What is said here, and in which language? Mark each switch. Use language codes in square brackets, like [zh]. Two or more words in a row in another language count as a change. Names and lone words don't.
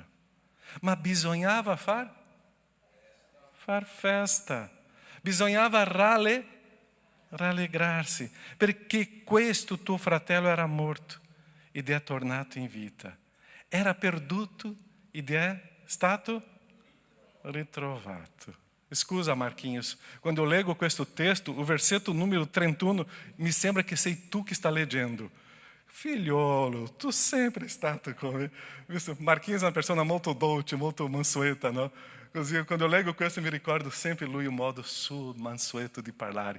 [it] Ma bisognava far festa. Bisognava rallegrarsi, perché questo tuo fratello era morto ed è tornato in vita. Era perduto ed è stato ritrovato. Scusa Marquinhos, quando eu leggo questo testo, o versetto numero 31, mi sembra che sei tu che sta leggendo. Figliolo, tu sempre è stato con me. Marquinhos è una persona molto dolce, molto mansueta, no? Così, quando eu leggo questo mi ricordo sempre lui o modo suo mansueto di parlare.